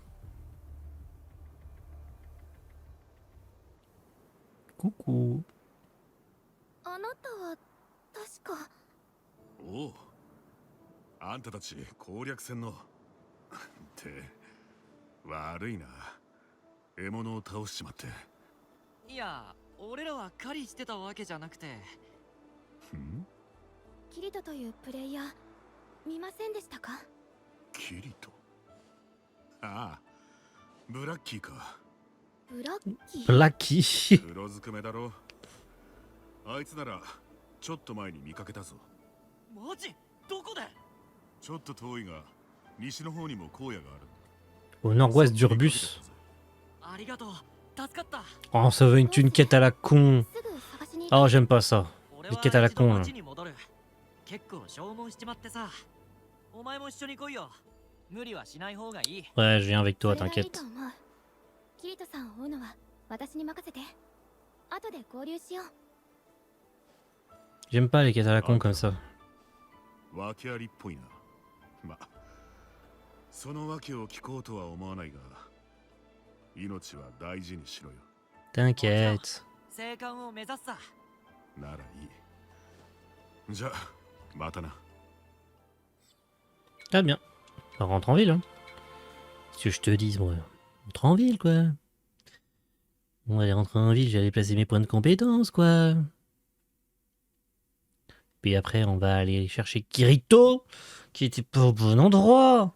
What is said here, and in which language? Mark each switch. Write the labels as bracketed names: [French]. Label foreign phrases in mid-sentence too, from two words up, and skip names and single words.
[French] Coucou. [Japanese] あなたは確か。おう。あんたたち攻略戦の。って悪いな。獲物を倒しちまって。いや、俺らは狩りしてたわけじゃなくて。ん？キリトというプレイヤー見ませんでしたか？キリト。ああ、ブラッキーか。ブラッキー。ブラッキー。黒ずくめだろ。あいつならちょっと前に見かけたぞ。マジ？どこで？ちょっと遠いが西の方にも荒野がある。 [French] Au nord-ouest d'Urbus. [Japanese] ありがとう。助かった。 [French] Oh, ça veut être une quête à la con. Oh, j'aime pas ça. Les quêtes à la con là. [Japanese] 結構消耗しちまってさ。お前も一緒に来いよ。無理はしない方がいい。 [French] Ouais, je viens avec toi, t'inquiète. [Japanese] キリトさんを追うのは私に任せて。後で合流しよう。 [French] J'aime pas les quêtes à la con comme ça. [Japanese] 訳ありっぽいな。ま、その訳を聞こうとは思わないが、命は大事にしろよ。 [French] T'inquiète. [Japanese] 生還を目指すさ。ならいい。じゃあ、またな。 [French] Très bien. On rentre en ville, hein. Qu'est-ce que je te dis, moi? On rentre en ville, quoi. On va aller rentrer en ville, j'allais placer mes points de compétence, quoi. Puis après, on va aller chercher Kirito, qui était pas au bon endroit.